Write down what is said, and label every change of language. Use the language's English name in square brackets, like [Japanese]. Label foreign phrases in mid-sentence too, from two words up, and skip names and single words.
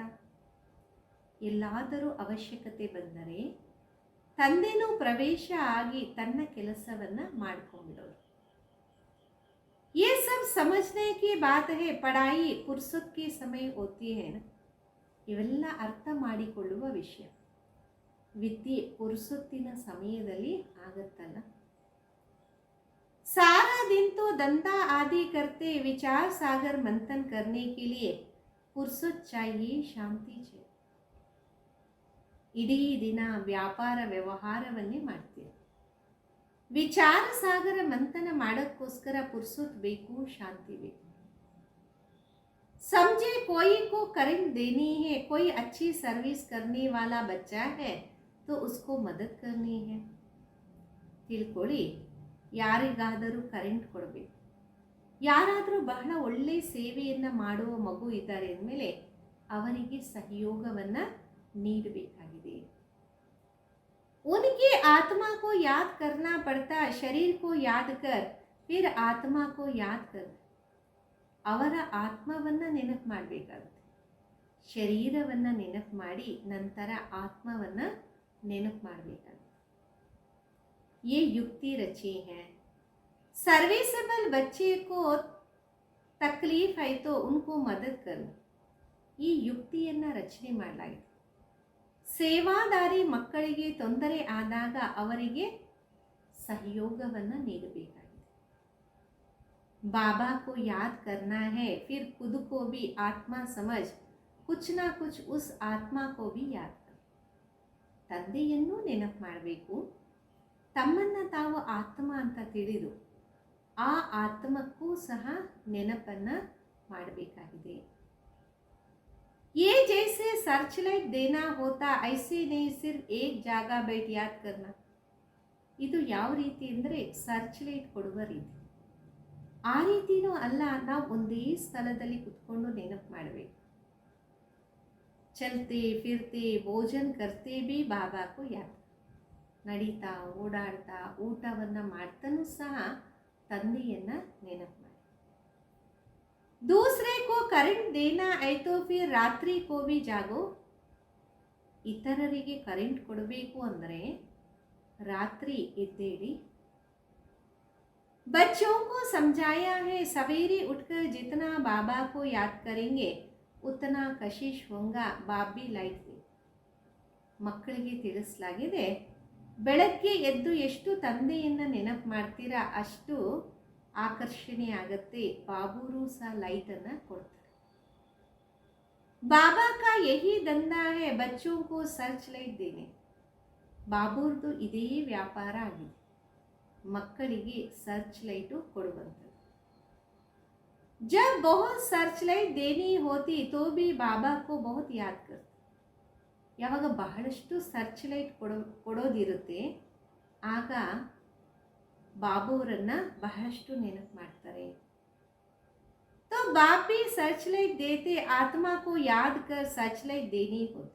[Kannada] ಎಲ್ಲಾದರೂ ಅವಶ್ಯಕತೆ ಬಂದರೆ ತಂದೆನೂ ಪ್ರವೇಶ ಆಗಿ ತನ್ನ ಕೆಲಸವನ್ನು ಮಾಡ್ಕೊಂಡ್ಬಿಡೋರು. [Hindi] ये सब समझने की बात है, पढ़ाई फुर्सत के समय होती है. [Kannada] ಇವೆಲ್ಲ ಅರ್ಥ ಮಾಡಿಕೊಳ್ಳುವ ವಿಷಯ. ವಿದ್ಯೆ ಪುರುಸೊತ್ತಿನ ಸಮಯದಲ್ಲಿ ಆಗತ್ತಲ್ಲ. [Hindi] सारा दिन तो धंधा आदि करते विचार सागर मंथन करने के लिए फुर्सत चाहिए, ಶಾಂತಿ चाहिए. [Kannada] ಇಡೀ ದಿನ ವ್ಯಾಪಾರ ವ್ಯವಹಾರವನ್ನೇ ಮಾಡ್ತೀವಿ. ವಿಚಾರ ಸಾಗರ ಮಂಥನ ಮಾಡೋಕ್ಕೋಸ್ಕರ ಪುರ್ಸೊತ್ ಬೇಕು, ಶಾಂತಿ ಬೇಕು. [Hindi] समझे कोई को करंट देनी है, कोई अच्छी सर्विस करने वाला बच्चा है तो उसको मदद करनी है. [Kannada] ತಿಳ್ಕೊಳ್ಳಿ, ಯಾರಿಗಾದರೂ ಕರೆಂಟ್ ಕೊಡಬೇಕು, ಯಾರಾದರೂ ಬಹಳ ಒಳ್ಳೆ ಸೇವೆಯನ್ನು ಮಾಡುವ ಮಗು ಇದ್ದಾರೆ ಅಂದಮೇಲೆ ಅವರಿಗೆ ಸಹಯೋಗವನ್ನು ನೀಡಬೇಕಾಗಿದೆ. [Hindi] उनकी आत्मा को याद करना पड़ता, शरीर को याद कर फिर आत्मा को याद कर. [Kannada] ಅವರ ಆತ್ಮವನ್ನು ನೆನಪು ಮಾಡಬೇಕಾಗುತ್ತೆ, ಶರೀರವನ್ನು ನೆನಪು ಮಾಡಿ ನಂತರ ಆತ್ಮವನ್ನು ನೆನಪು ಮಾಡಬೇಕಾಗುತ್ತೆ. [Hindi] ये युक्ति रची है. सर्विसेबल बच्चे को तकलीफ है तो उनको मदद करो. [Kannada] ಈ ಯುಕ್ತಿಯನ್ನು ರಚನೆ ಮಾಡಲಾಗಿದೆ. ಸೇವಾದಾರಿ ಮಕ್ಕಳಿಗೆ ತೊಂದರೆ ಆದಾಗ ಅವರಿಗೆ ಸಹಯೋಗವನ್ನು ನೀಡಬೇಕಾಗಿದೆ. [Hindi] बाबा को याद करना है फिर खुद को भी आत्मा समझ कुछ ना कुछ उस आत्मा को भी याद कर. [Kannada] ತಂದೆಯನ್ನು ನೆನಪು ಮಾಡಬೇಕು, ತಮ್ಮನ್ನು ತಾವು ಆತ್ಮ ಅಂತ ತಿಳಿದು ಆ ಆತ್ಮಕ್ಕೂ ಸಹ ನೆನಪನ್ನು ಮಾಡಬೇಕಾಗಿದೆ. [Hindi] ये जैसे [English] search light [Hindi] देना होता ऐसे नहीं सिर्फ एक ಜಾಗ बैठ याद करना. [Kannada] ಇದು ಯಾವ ರೀತಿ ಅಂದರೆ [English] search light [Kannada] ಕೊಡುವ ರೀತಿ. ಆ ರೀತಿನೂ ಅಲ್ಲ, ನಾವು ಒಂದೇ ಸ್ಥಳದಲ್ಲಿ ಕುತ್ಕೊಂಡು ನೆನಪು ಮಾಡಬೇಕು. [Hindi] चलते फिरते भोजन करते भी बाबा को याद. [Kannada] ನಡೀತಾ ಓಡಾಡ್ತಾ ಊಟವನ್ನು ಮಾಡ್ತಾನೂ ಸಹ ತಂದೆಯನ್ನು ನೆನಪು ಮಾಡಿ. [Hindi] दूसरे को करंट देना है तो फिर रात्रि को भी जागो. [Kannada] ಇತರರಿಗೆ ಕರೆಂಟ್ ಕೊಡಬೇಕು ಅಂದರೆ ರಾತ್ರಿ ಎದ್ದೇಳಿ. [Hindi] बच्चों को समझाया है सवेरे उठकर जितना बाबा को याद करेंगे उतना कशिश होगा, बाप भी लाइट दे. [Kannada] ಮಕ್ಕಳಿಗೆ ತಿಳಿಸಲಾಗಿದೆ, ಬೆಳಗ್ಗೆ ಎದ್ದು ಎಷ್ಟು ತಂದೆಯನ್ನು ನೆನಪು ಮಾಡ್ತೀರಾ ಅಷ್ಟು ಆಕರ್ಷಣೆ ಆಗುತ್ತೆ, ಬಾಬೂರು ಸಹ ಲೈಟನ್ನು ಕೊಡ್ತಾರೆ. [Hindi] बाबा का यही धंधा है बच्चों को [English] search light [Hindi] देने. [Kannada] ಬಾಬೂರ್ದು ಇದೇ ವ್ಯಾಪಾರ ಆಗಿದೆ, ಮಕ್ಕಳಿಗೆ [English] search light [Kannada] ಕೊಡುವಂಥದ್ದು. [Hindi] जब बहुत [English] search light [Hindi] देनी होती तो भी बाबा को बहुत याद करते. [Kannada] ಯಾವಾಗ ಬಹಳಷ್ಟು [English] search light [Kannada] ಕೊಡೋದಿರುತ್ತೆ ಆಗ ಬಾಬುವರನ್ನು ಬಹಳಷ್ಟು ನೆನಪು ಮಾಡ್ತಾರೆ. [Hindi] तो बाप भी [English] search light [Hindi] देते, आत्मा को याद कर [English] search light [Hindi] देनी होती.